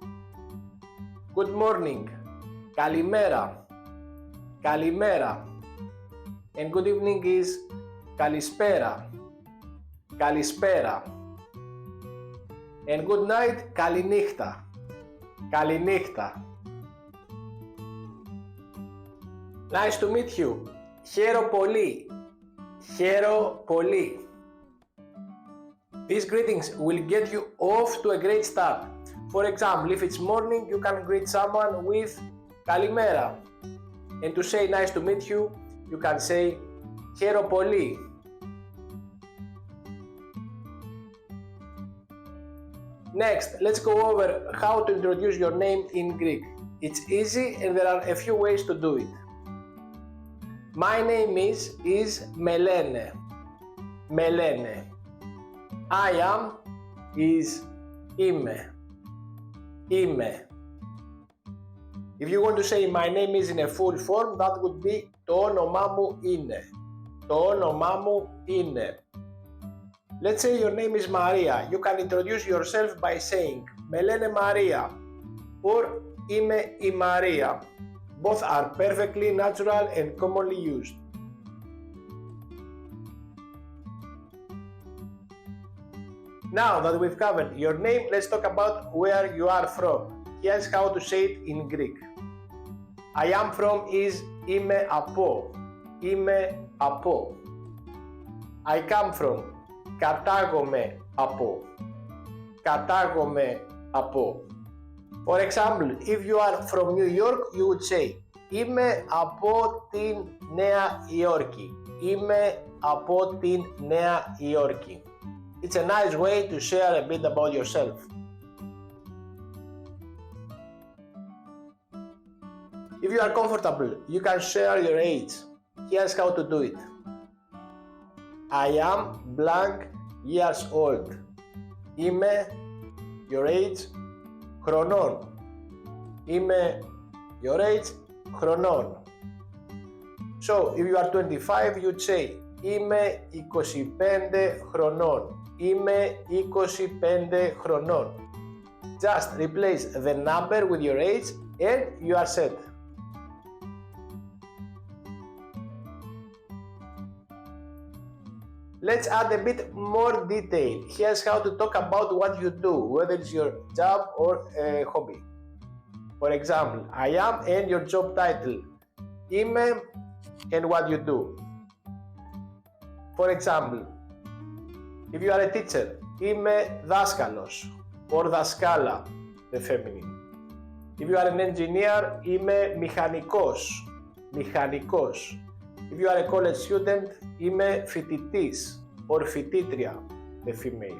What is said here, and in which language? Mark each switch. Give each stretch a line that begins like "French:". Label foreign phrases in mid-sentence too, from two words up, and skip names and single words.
English: Good morning,
Greek: Καλημέρα, Καλημέρα,
English: and good evening is
Greek: Καλησπέρα, Καλησπέρα,
English: and good night,
Greek: Καληνύχτα, Καληνύχτα.
English: Nice to meet you.
Greek: Χαίρο πολύ. Χαίρο πολύ.
English: These greetings will get you off to a great start. For example, if it's morning, you can greet someone with Καλημέρα. And to say nice to meet you, you can say
Greek: Χαίρο πολύ.
English: Next, let's go over how to introduce your name in Greek. It's easy and there are a few ways to do it. My name is
Greek: με λένε, με λένε.
English: I am is
Greek: είμαι, είμαι.
English: If you want to say my name is in a full form, that would be
Greek: το όνομά μου είναι, το όνομά μου είναι.
English: Let's say your name is Maria. You can introduce yourself by saying
Greek: με λένε Maria
English: or
Greek: είμαι η Maria.
English: Both are perfectly natural and commonly used. Now that we've covered your name, let's talk about where you are from. Here's how to say it in Greek. I am from is
Greek: είμαι από, είμαι από.
English: I come from,
Greek: κατάγομαι από, κατάγομαι από.
English: For example, if you are from New York, you would say
Greek: είμαι από την Νέα Υόρκη. Είμαι από την Νέα Υόρκη.
English: It's a nice way to share a bit about yourself. If you are comfortable, you can share your age. Here's how to do it. I am blank years old. Είμαι, your age,
Greek: χρονών.
English: Είμαι your age, χρονών. So, if you are 25, you'd say
Greek: είμαι 25 χρονών. Είμαι 25 χρονών.
English: Just replace the number with your age and you are set. Let's add a bit more detail. Here's how to talk about what you do, whether it's your job or a hobby. For example, I am and your job title. Είμαι and what you do. For example, if you are a teacher,
Greek: είμαι δάσκαλος or δασκάλα,
English: the feminine. If you are an engineer,
Greek: είμαι μηχανικός, μηχανικός.
English: If you are a college student,
Greek: είμαι φοιτητής or φοιτήτρια,
English: the female.